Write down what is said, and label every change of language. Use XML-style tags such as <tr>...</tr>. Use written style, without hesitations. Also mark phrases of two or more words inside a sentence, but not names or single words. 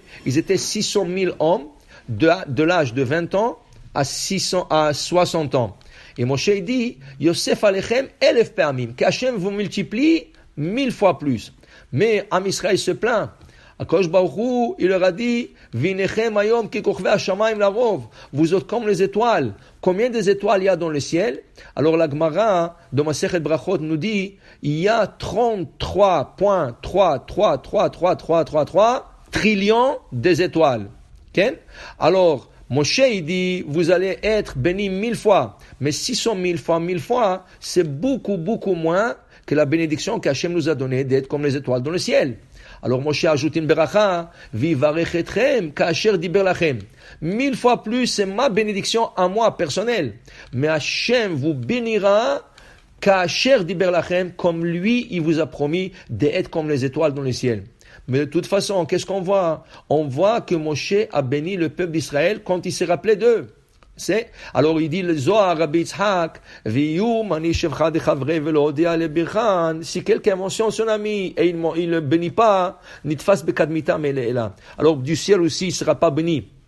<fr>Ils étaient 600 000 hommes de l'âge de 20 ans à 60 ans. Et Moshe il dit,</fr> <he>יוסף עליכם אלף פעמים.</he> <fr>Qu'Hachem vous multiplie 1000 fois plus. Mais</fr> <he>עם ישראל</he> <fr>se plaint.</fr> <he>הקדוש ברוך הוא,</he> <fr>il leur a dit,</fr> <he>והנכם היום כ כוכבי השמים לרוב.</he> <fr>Vous êtes comme les étoiles. Combien des étoiles il y a dans le ciel? Alors la Gemara, dans Masechet Brachot, nous dit, il y a 33,3333333 trillions des étoiles. Okay? Alors, Moshe, il dit, vous allez être bénis 1000 fois. Mais 600 000 fois 1000 fois, c'est beaucoup, beaucoup moins que la bénédiction qu'Hachem nous a donnée d'être comme les étoiles dans le ciel. Alors Moshe ajoute une beracha,</fr> <he>ויברך אתכם, כאשר דבר לכם.</he> <fr>1000 fois plus, c'est ma bénédiction à moi, personnelle. Mais Hachem vous bénira,</fr> <he>כאשר דבר לכם,</he> <fr>comme lui, il vous a promis d'être comme les étoiles dans le ciel. Mais de toute façon, qu'est-ce qu'on voit? On voit que Moshe a béni le peuple d'Israël quand il s'est rappelé d'eux. Alors il dit le Zohar Rabbi Yitzhak, si quelqu'un mentionne son ami et il ne le bénit pas, alors du ciel aussi il ne sera pas béni.</fr>